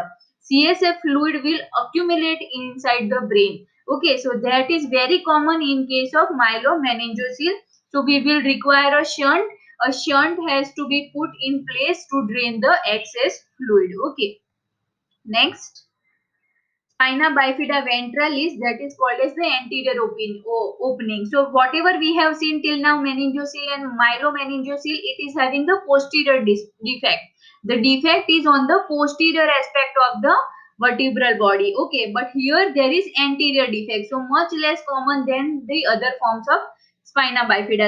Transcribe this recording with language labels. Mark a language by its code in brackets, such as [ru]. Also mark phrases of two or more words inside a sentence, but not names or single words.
[en] CSF fluid will accumulate inside the brain. Okay, so that is very common in case of myelomeningocele. So we will require a shunt. A shunt has to be put in place to drain the excess fluid. Okay, next. Spina bifida ventralis, that is called as the anterior opening. So whatever we have seen till now, meningocele and myelomeningocele, it is having the posterior defect. The defect is on the posterior aspect of the vertebral body. Okay, but here there is anterior defect, so much less common than the other forms of spina bifida.